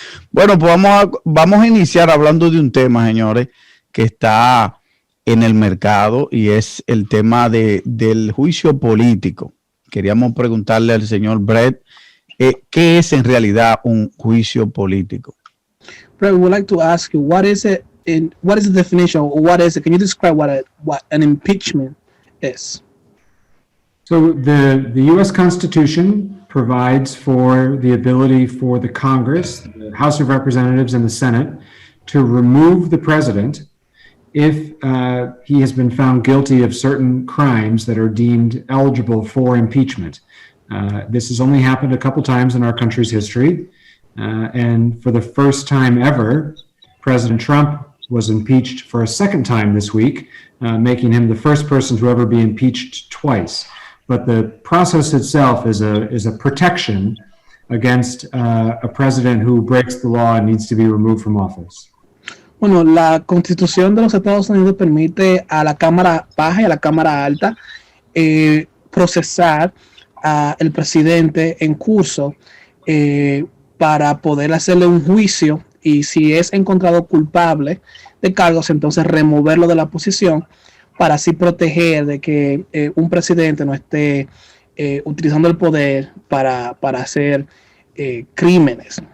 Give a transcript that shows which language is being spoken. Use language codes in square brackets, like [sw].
[es] Bueno, pues vamos a iniciar hablando de un tema, señores, que está en el mercado y es el tema del juicio político. Queríamos preguntarle al señor Brett, ¿qué es en realidad un juicio político? [en] Brett, we would like to ask you, what is it? What is the definition? What is it? Can you describe what an impeachment is? So the U.S. Constitution provides for the ability for the Congress, the House of Representatives, and the Senate to remove the president if he has been found guilty of certain crimes that are deemed eligible for impeachment. This has only happened a couple times in our country's history, and for the first time ever, President Trump was impeached for a second time this week, making him the first person to ever be impeached twice. But the process itself is a protection against a president who breaks the law and needs to be removed from office. [es] Bueno, la Constitución de los Estados Unidos permite a la Cámara Baja y a la Cámara Alta procesar al presidente en curso para poder hacerle un juicio y si es encontrado culpable de cargos, entonces removerlo de la posición para así proteger de que un presidente no esté utilizando el poder para hacer crímenes.